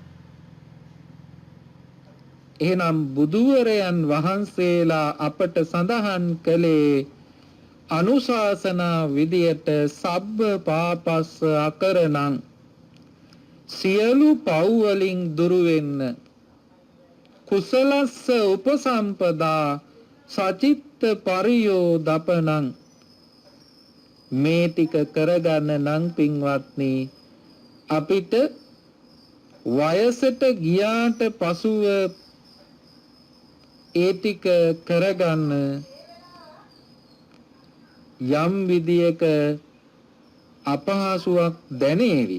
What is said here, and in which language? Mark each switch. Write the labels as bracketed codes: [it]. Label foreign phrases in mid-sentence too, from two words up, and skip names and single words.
[si] එහෙනම් බුදුවරයන් වහන්සේලා අපට සඳහන් කළේ අනුශාසනා විදියට [pi] සබ්බ පාපස්ස අකරණං, [si] සියලු පව් වලින් දුරු වෙන්න, [pi] කුසලස්ස උපසම්පදා සචිත්ත පරියෝදපනං, [si] මේ ටික කරගන්න නම් පින්වත්නි අපිට වයසට ගියාට පසුව ඒ ටික කරගන්න යම් විදියක අපහසුයක් දැනේවි.